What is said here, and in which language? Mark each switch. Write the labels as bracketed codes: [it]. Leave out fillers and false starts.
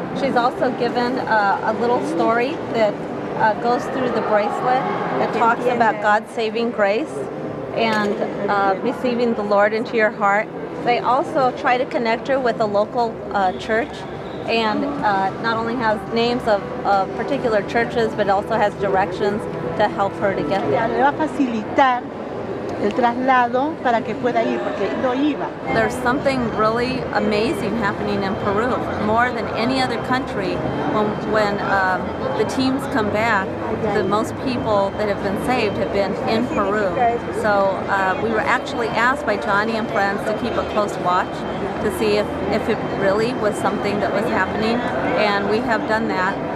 [en] She's also given a little story that goes through the bracelet that talks about God's saving grace and receiving the Lord into your heart. They also try to connect her with a local church, and not only has names of particular churches, but also has directions to help her to get there. [es] Le va a facilitar el traslado para que pueda ir, porque no iba. [en] There's something really amazing happening in Peru, more than any other country. When the teams come back, the most people that have been saved have been in Peru. So we were actually asked by Joni and friends to keep a close watch to see if it really was something that was happening, and we have done that.